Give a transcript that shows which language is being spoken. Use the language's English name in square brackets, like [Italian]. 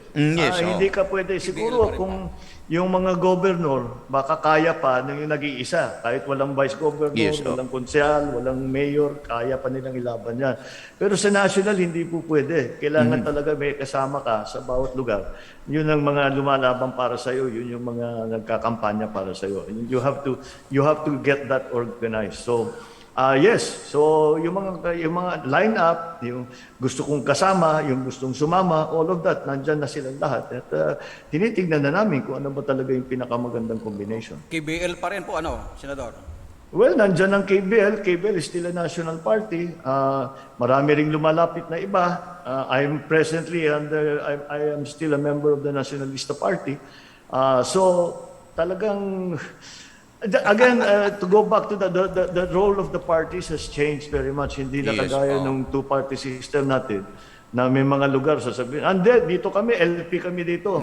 [Filipino] Hindi ka pwede. Siguro kung yung mga governor, baka kaya pa nung yung nag-iisa. Kahit walang vice governor, walang konsehal, walang mayor, kaya pa nilang ilaban yan. Pero sa national, hindi po pwede. Kailangan talaga may kasama ka sa bawat lugar. Yun ang mga lumalaban para sa iyo, yun yung mga nagkakampanya para sa iyo. [English] You have to get that organized. [Filipino] So, yes. So, yung mga line-up, yung gusto kong kasama, yung gustong sumama, [English] all of that, [Filipino] nandyan na silang lahat. At tinitignan na namin kung ano ba talaga yung pinakamagandang combination. KBL pa rin po, Senador? Well, nandyan ang KBL. [English] KBL is still a national party. [Filipino] Marami ring lumalapit na iba. [English] I am still a member of the Nacionalista Party. So, talagang... Again, to go back to the role of the parties has changed very much. [Filipino] Hindi na kagaya ng two-party system natin na may mga lugar sasabihin, dito kami, LP kami dito.